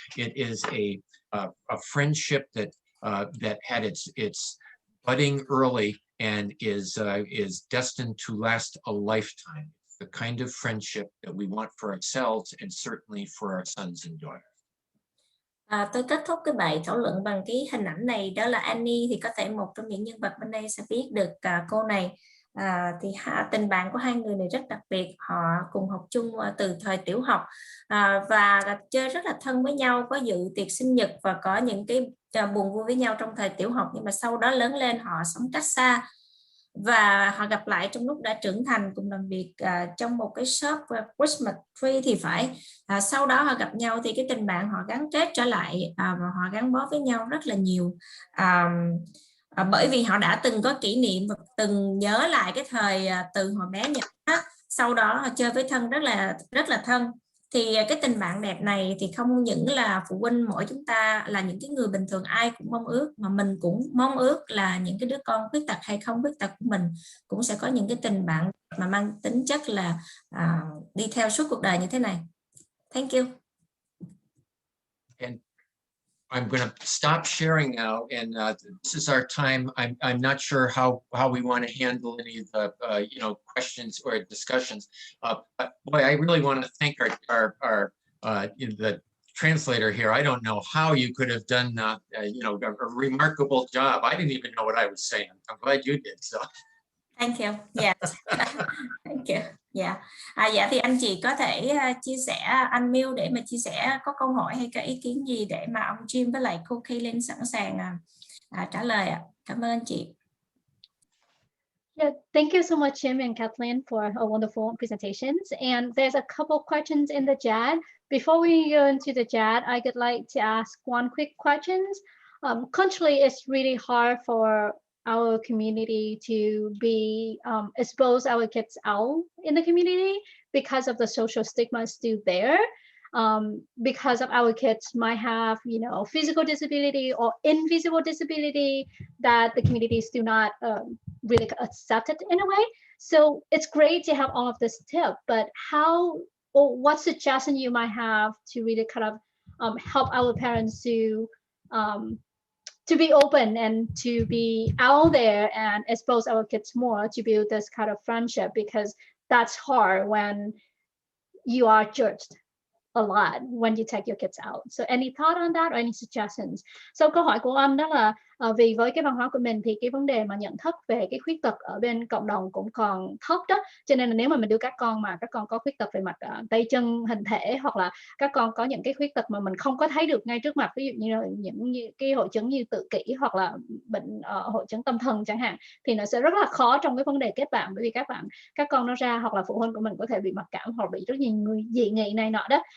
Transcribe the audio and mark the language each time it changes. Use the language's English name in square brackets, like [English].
[English] It is a friendship that had its budding early and is destined to last a lifetime. It's the kind of friendship that we want for ourselves and certainly for our sons and daughters. [Vietnamese] Tôi kết thúc cái bài thảo luận bằng cái hình ảnh này, đó là Annie. Thì có thể một trong những nhân vật bên đây sẽ biết được cô này. Thì tình bạn của hai người này rất đặc biệt. Họ cùng học chung từ thời tiểu học và chơi rất là thân với nhau, có dự tiệc sinh nhật và có những cái buồn vui với nhau trong thời tiểu học. Nhưng mà sau đó lớn lên họ sống cách xa. và họ gặp lại trong lúc đã trưởng thành cùng làm việc trong một cái [English] shop Christmas tree [Vietnamese] thì phải. Sau đó họ gặp nhau thì cái tình bạn họ gắn kết trở lại và họ gắn bó với nhau rất là nhiều, bởi vì họ đã từng có kỷ niệm và từng nhớ lại cái thời từ hồi bé nhỏ, sau đó họ chơi với thân rất là thân. Thì cái tình bạn đẹp này thì không những là phụ huynh mỗi chúng ta là những cái người bình thường ai cũng mong ước, mà mình cũng mong ước là những cái đứa con khuyết tật hay không khuyết tật của mình cũng sẽ có những cái tình bạn mà mang tính chất là đi theo suốt cuộc đời như thế này. [English] Thank you. And I'm going to stop sharing now, and this is our time. I'm not sure how we want to handle any of the questions or discussions. But boy, I really want to thank our the translator here. I don't know how you could have done a remarkable job. I didn't even know what I was saying. I'm glad you did. So. Thank you. Yes. Thank you. Yeah. [Vietnamese] Dạ thì anh chị có thể chia sẻ, unmute để mà chia sẻ có câu hỏi hay có ý kiến gì để mà ông Jim với lại cô Kathleen sẵn sàng trả lời ạ. Cảm ơn anh chị. [English] Yeah, thank you so much, Jim and Kathleen, for a wonderful presentations. And there's a couple questions in the chat. Before we go into the chat, I would like to ask one quick question. Culturally, it's really hard for our community to be expose our kids out in the community because of the social stigma still there. Because of our kids might have, physical disability or invisible disability that the community is still not really accepted in a way. So it's great to have all of this tip, but what suggestion you might have to really kind of help our parents to be open and to be out there and expose our kids more to build this kind of friendship, because that's hard when you are judged a lot when you take your kids out. So any thought on that or any suggestions? [Vietnamese] So câu hỏi của anh đó là vì với cái văn hóa của mình thì cái vấn đề mà nhận thức về cái khuyết tật ở bên cộng đồng cũng còn thấp đó, cho nên là nếu mà mình đưa các con mà các con có khuyết tật về mặt tay chân hình thể, hoặc là các con có những cái khuyết tật mà mình không có thấy được ngay trước mặt, ví dụ như là những cái hội chứng như tự kỷ hoặc là bệnh hội chứng tâm thần chẳng hạn, thì nó sẽ rất là khó trong cái vấn đề kết bạn, bởi vì các con nó ra hoặc là phụ huynh của mình có thể bị mặc cảm hoặc bị rất nhiều người dị nghị này nọ đó.